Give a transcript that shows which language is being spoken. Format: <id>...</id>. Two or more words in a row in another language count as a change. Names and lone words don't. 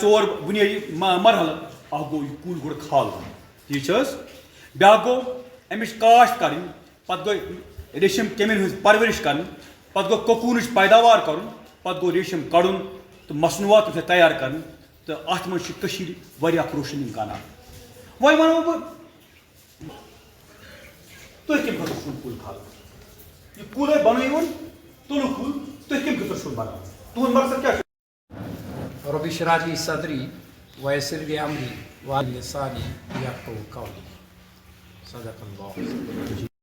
<ks>4 بُنیٲدی مرحلہٕ اکھ گوٚو یہِ کُل گۄڈٕ کھالُن ٹھیٖک چھِ حظ بیٛاکھ گوٚو اَمِچ کاشت کرٕنۍ پتہٕ گوٚو ریشم کیٚمٮ۪ن ہٕنٛز پرورش کرٕنۍ پتہٕ گوٚو کوکوٗنٕچ پیداوار کرُن پتہٕ گوٚو ریشم کڑُن تہٕ مصنوعات تہِ تیار کرٕنۍ تہٕ اتھ منٛز چھِ کٔشیٖرِ واریاہ روشن امکانات وۄنۍ ونو بہٕ تُہۍ کمہِ خٲطرٕ چھُو کُل کھالان یہِ کُل ہے بنٲیوُن تُلُو کُل تُہۍ کمہِ خٲطرٕ چھُو بناوان تُہُنٛد مقصد کیٛاہ چھُ</ks> <ar>رب اشرح لي صدری ويسر لي امري واحلل لساني يفقهوا قولي صدق الله</ar>